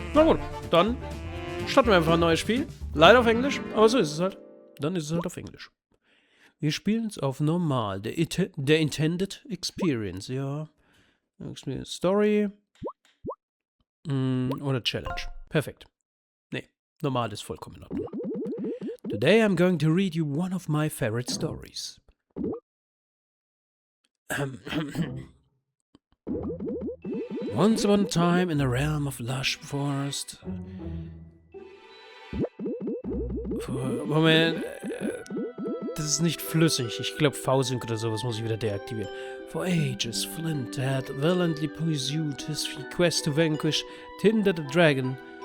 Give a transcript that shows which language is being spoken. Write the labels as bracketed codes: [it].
[de] Na gut, dann starten wir einfach ein neues Spiel. Leider auf Englisch, aber so ist es halt. Dann ist es halt auf Englisch. Wir spielen es auf normal, der Intended Experience, ja. Story oder Challenge. Perfekt. Nee, normal ist vollkommen in Ordnung. [en] Today I'm going to read you one of my favorite stories. Once upon a time in a realm of lush forest. [de] Moment. Das ist nicht flüssig. Ich glaube, V-Sync oder sowas muss ich wieder deaktivieren. [en] For ages, Flint had valiantly pursued his quest to vanquish Tinder the Dragon.